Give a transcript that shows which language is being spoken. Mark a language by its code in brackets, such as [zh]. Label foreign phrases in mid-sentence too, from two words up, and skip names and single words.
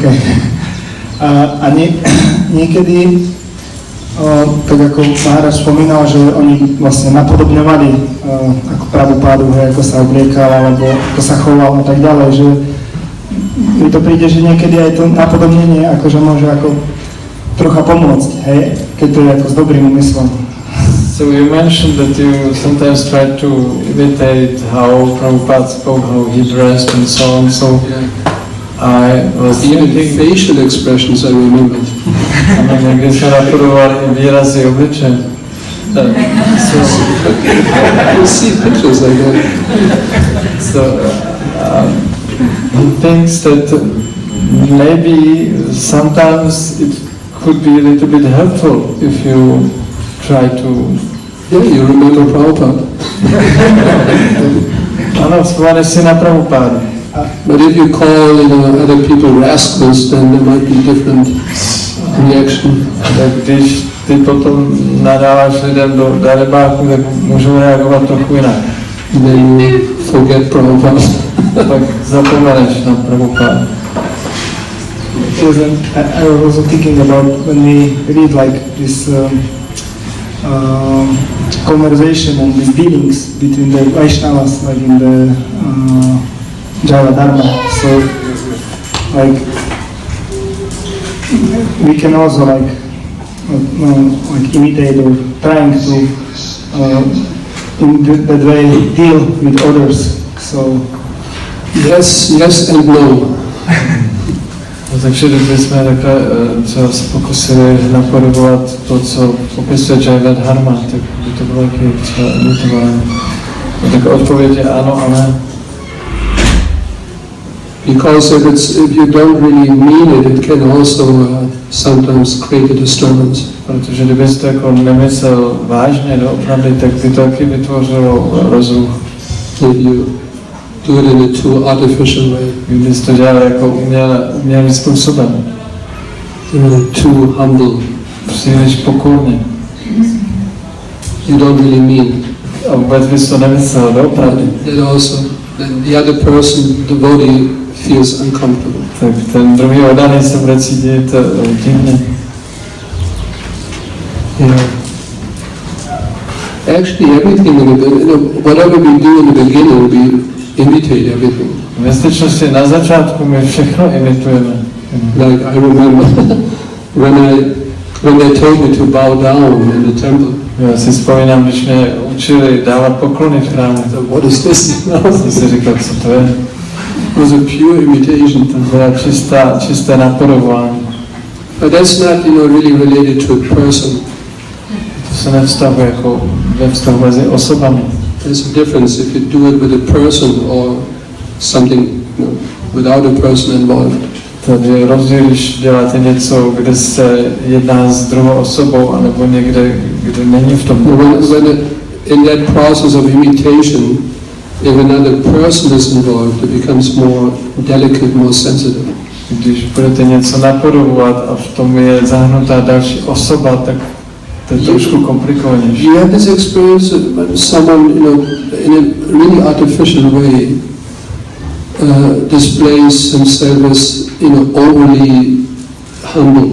[sk] A niekedy, tak ako Maharaj spomínal, že oni vlastne napodobňovali ako Prabhupádu, ako sa obliekal, alebo ako sa choval a tak ďalej, že mi to príde, že niekedy aj to napodobnenie akože môže ako trocha pomôcť, hej, keď to je ako s dobrým úmyslom. [en] So you mentioned that you sometimes try to imitate how Prabhupada spoke, how he dressed and so on. So I was Even thinking, facial expressions I remembered. [cs] někdy jsme napodobovali výrazy obličeje. [en] You see pictures like that. So he thinks that maybe sometimes it could be a little bit helpful if you try to. Yeah, you remember Prabhupada. [cs] Ano, vzpomeneš si na Prabhupádu. [en] But if you call other people rascals, then there might be different reaction. [cs] Tak když ty potom nadáváš lidem do darebáku, tak můžou reagovat trochu jinak. [en] Then you forget Prabhupada. [cs] Tak zapomeneš na Prabhupádu. [en] I was also thinking about when we read like this conversation and these dealings between the Vaishnavas, like in the Jaiva Dharma. So, like, we can also like imitate or trying to in that way deal with others. So, Yes and no. [cs] Takže kdybychom takhle třeba se pokusili napodobovat to, co popisuje Jaiva Dharma, tak by to bylo taky třeba editování. Tak odpověď je ano a ne. [en] Because if you don't really mean it, it can also sometimes create a disturbance. [cs] Protože kdybyste jako nemyslel vážně doopravdy, tak by to taky vytvořilo rozruch. [en] If you do it in a too artificial way. [cs] Kdybyste to dělali jako umělým způsobem. [en] Too humble. [cs] Příliš pokorně. [en] You don't really mean it. [cs] A vůbec bys to nemyslel doopravdy. [en] That also, then the other person, the devotee, feels uncomfortable. [cs] Tak ten druhý oddaný se bude cítit divně. [en] Yeah. Actually, everything whatever we do in the beginning, we imitate everything. [cs] Ve skutečnosti na začátku my všechno imitujeme. [en] Like I remember when they told me to bow down in the temple. [cs] Já si vzpomínám, když mě učili dávat poklony v chrámu. [en] What is this? [cs] Jsem si říkal, co to je? [en] It was a pure imitation. [cs] To bylo čisté napodobování. [en] But that's not, really related to a person. [cs] To se nevztahuje jako ve vztahu mezi osobami. [en] There's a difference if you do it with a person or something without a person involved. [cs] Takže rozdíl, když děláte něco, kde se jedná s druhou osobou, anebo někde, kde není v tom. [en] When in that process of imitation, if another person is involved, it becomes more delicate, more sensitive. [cs] Když budete něco napodobovat a v tom je zahrnutá další osoba, tak to je trošku komplikovanější. [en] You have this experience when someone, in a really artificial way, displays himself as, overly humble.